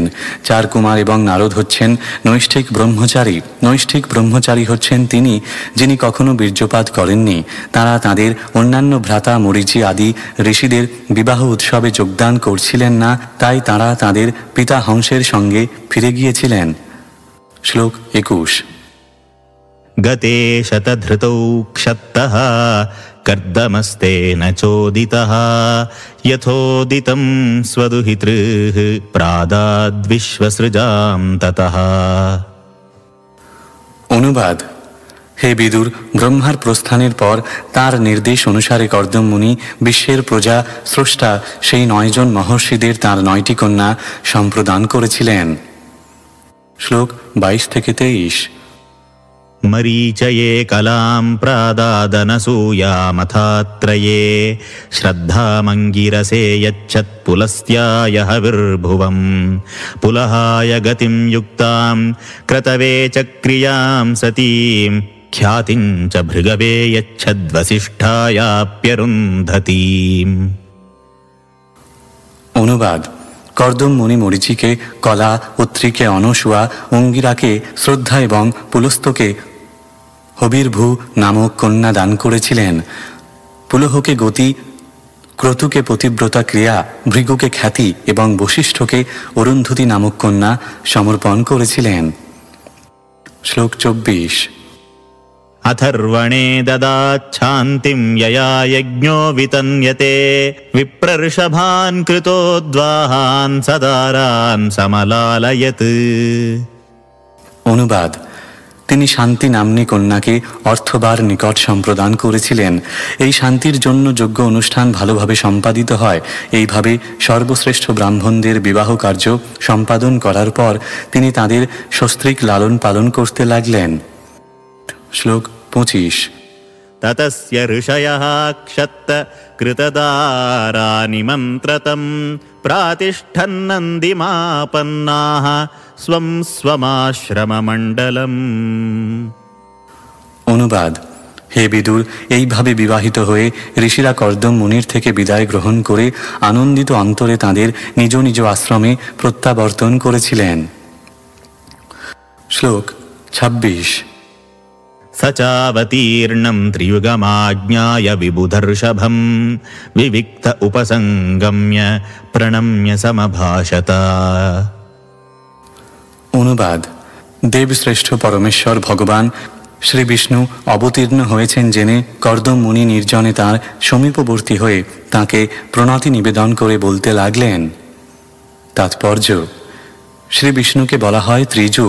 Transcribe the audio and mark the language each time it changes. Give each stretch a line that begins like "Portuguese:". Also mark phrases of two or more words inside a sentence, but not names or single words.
Bangla: 4 কুমার এবং নারদ হচ্ছেন নৈষ্ঠিক ব্রহ্মচারী। নৈষ্ঠিক ব্রহ্মচারী হচ্ছেন তিনি যিনি কখনো বীর্যপাত করেননি। তারা তাদের অন্যান্য ভ্রাতা মরীচি আদি ঋষিদের বিবাহ উৎসবে যোগদান করছিলেন না, তাই তারা তাদের পিতা হংসের সঙ্গে ফিরে গিয়েছিলেন। শ্লোক 21।
Sanskrit: गते शतधृतौ क्षत्तः कर्दमस्तेन चोदितः यथोदितं स्वदुहितृः प्रादाद्विश्वसृजां ततः।
Bangla: অনুবাদ। হে বিদুর, ব্রহ্মার প্রস্থানের পর তার নির্দেশ অনুসারে কর্দম মুনি বিশ্বের প্রজা স্রষ্টা সেই 9 জন মহর্ষিদের তার 9টি কন্যা সম্প্রদান করেছিলেন। শ্লোক 22 থেকে 23।
Sanskrit: मरीचये कलां प्रादादनसूयामथात्रये श्रद्धामङ्गिरसे यच्छत्पुलस्त्याय हविर्भुवम् पुलहाय गतिं युक्तां क्रतवे च क्रियां सतीं ख्यातिं च भृगवे यच्छद्वसिष्ठायाप्यरुन्धतीम्।
Bangla: অনুবাদ। কর্দম মুনি মরীচিকে কলা, অত্রিকে অনসুয়া, অঙ্গিরাকে শ্রদ্ধা এবং পুলস্তকে হবির্ভূ নামক কন্যা দান করেছিলেন। পুলহকে গতি, ক্রতুকে পতিব্রতা ক্রিয়া, ভৃগুকে খ্যাতি এবং বশিষ্ঠকে অরুন্ধতী নামক কন্যা সমর্পণ করেছিলেন। শ্লোক 24।
Sanskrit: अथर्वणे ददाच्छान्तिं यया यज्ञो वितन्यते विप्रर्षभान् कृतोद्वाहान् सदारान् समलालयत्।
Bangla: অনুবাদ। তিনি শান্তি নাম্নী কন্যাকে অর্থবার নিকট সম্প্রদান করেছিলেন। এই শান্তির জন্য যোগ্য অনুষ্ঠান ভালোভাবে সম্পাদিত হয়। এইভাবে সর্বশ্রেষ্ঠ ব্রাহ্মণদের বিবাহ কার্য সম্পাদন করার পর তিনি তাদের সস্ত্রীক লালন পালন করতে লাগলেন। শ্লোক 25।
Sanskrit: ततस्य ऋषयः क्षत्त कृतदारानि मन्त्रतं प्रातिष्ठन्नन्दिमापन्नाः स्वं स्वमाश्रममण्डलम्।
Bangla: অনুবাদ। হে বিদুর, এইভাবে বিবাহিত হয়ে ঋষিরা কর্দম মুনির থেকে বিদায় গ্রহণ করে আনন্দিত অন্তরে তাঁদের নিজ নিজ আশ্রমে প্রত্যাবর্তন করেছিলেন। শ্লোক 26।
Sanskrit: स चावतीर्णं त्रियुगमाज्ञाय विबुधर्षभं विविक्त उपसंगम्य प्रणम्य समभाषत।
Bangla: অনুবাদ। দেবশ্রেষ্ঠ পরমেশ্বর ভগবান শ্রী বিষ্ণু অবতীর্ণ হয়েছেন জেনে কর্দম মুনি নির্জনে তাঁর সমীপবর্তী হয়ে তাঁকে প্রণতি নিবেদন করে বলতে লাগলেন। তাৎপর্য: শ্রী বিষ্ণুকে বলা হয় ত্রিযুগ।